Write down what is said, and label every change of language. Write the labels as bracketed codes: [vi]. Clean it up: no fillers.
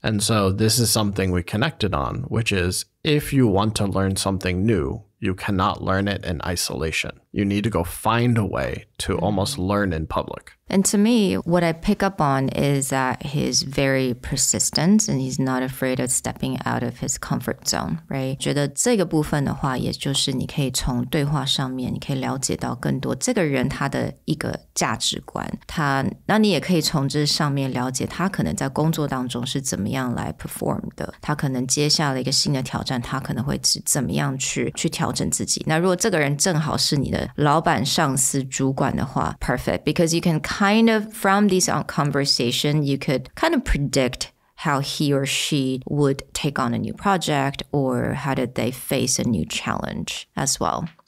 [en] And so this is something we connected on, which is if you want to learn something new, you cannot learn it in isolation. You need to go find a way to almost learn in public. And to me, what I pick up on is that he's very persistent and he's not afraid of stepping out of his comfort zone, right? [zh] 觉得这个部分的话，也就是你可以从对话上面，你可以了解到更多这个人他的一个价值观。那你也可以从这上面了解他可能在工作当中是怎么样来 perform 的，他可能接下了一个新的挑战，他可能会怎么样去调整自己。那如果这个人正好是你的老板、上司、主管的话 [en] ，perfect, because you can kind of, from these conversation, you could kind of predict how he or she would take on a new project or how did they face a new challenge as well.